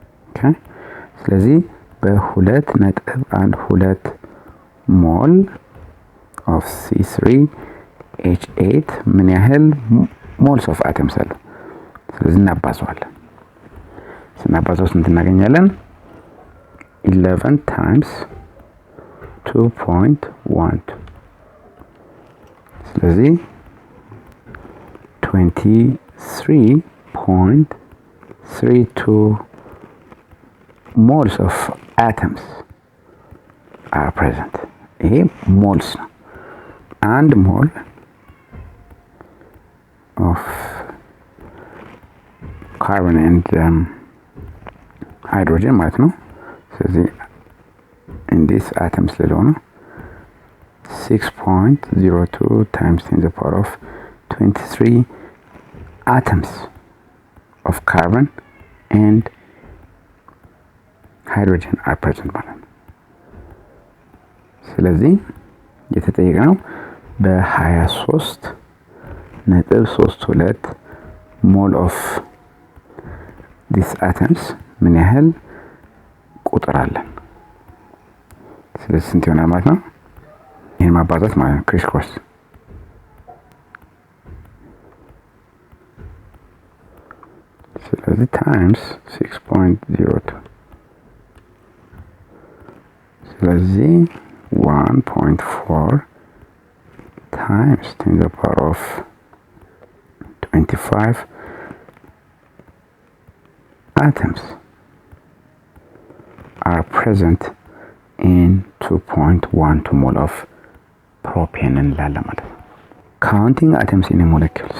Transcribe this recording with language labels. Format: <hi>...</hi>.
<am>Okay. ስለዚህ በ2.12 ሞል of C3H8 ምን ያህል</am> <en>moles of atoms</en> <am>አሉ? ስለዚህ እናባዛዋለን። ስናባዛው ስንት እናገኛለን?</am> <en>11 times 2.12 ስለዚህ 23.32 moles of atoms are present. ይሄ moles ነው። አንድ ሞል of carbon and hydrogen</en> <am>ማለት ነው። ስለዚህ</am> <en>in this atoms ልለው ነው 6.02 times 10 to the power of 23 atoms of carbon and hydrogen are present</en> <am>ማለት ነው። ስለዚህ የተጠየቀው በ23.32 ሞል ኦፍ these atoms ምን ያህል ቁጥር አለን? ስለዚህ ስንት ይሆናል ማለት ነው? ይሄን ማባዛት ማለት ነው ክሪስ ክሮስ ስለዚህ times 6.02</am> <en>ስለዚህ 1.4 times 10 to the power of 25 atoms are present in 2.12 mole of propane</en> <am>እንላለን ማለት ነው።</am> <en>Counting atoms in a molecule.</en>